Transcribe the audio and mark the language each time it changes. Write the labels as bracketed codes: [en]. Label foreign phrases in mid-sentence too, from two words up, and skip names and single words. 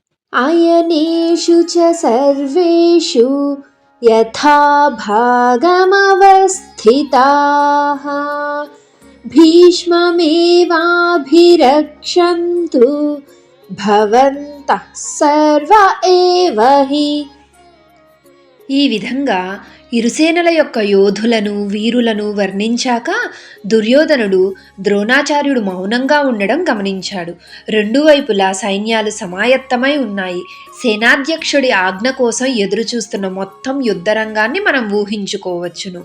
[sa] अयनेषु च सर्वेषु यथा भागमवस्थिताः भीष्ममेवाभिरक्षन्तु भवन्तः सर्व एव हि. [te] ఈ విధంగా ఇరుసేనల యొక్క యోధులను వీరులను వర్ణించాక దుర్యోధనుడు ద్రోణాచార్యుడు మౌనంగా ఉండడం గమనించాడు. రెండు వైపులా సైన్యాలు సమాయత్తమై ఉన్నాయి. సేనాధ్యక్షుడి ఆజ్ఞ కోసం ఎదురు చూస్తున్న మొత్తం యుద్ధరంగాన్ని మనం ఊహించుకోవచ్చును.